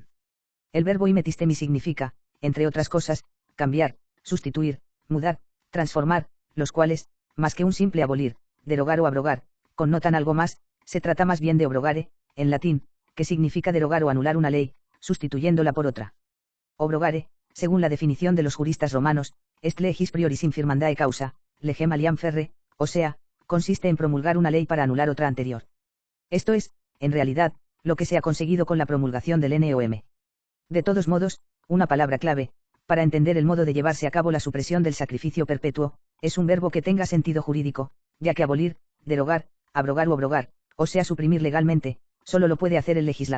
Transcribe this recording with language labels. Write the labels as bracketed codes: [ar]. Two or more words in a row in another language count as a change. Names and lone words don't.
[es] El verbo imetistemi significa, entre otras cosas, cambiar, sustituir, mudar, transformar, los cuales, más que un simple abolir, derogar o abrogar, connotan algo más. Se trata más bien de obrogare, en latín, que significa derogar o anular una ley, sustituyéndola por otra. Obrogare, según la definición de los juristas romanos, [la] est legis prioris infirmandae causa, legem aliam ferre, [es] o sea, consiste en promulgar una ley para anular otra anterior. Esto es, en realidad, lo que se ha conseguido con la promulgación del NOM. De todos modos, una palabra clave, para entender el modo de llevarse a cabo la supresión del sacrificio perpetuo, es un verbo que tenga sentido jurídico, ya que abolir, derogar, abrogar o abrogar, o sea suprimir legalmente, solo lo puede hacer el legislador.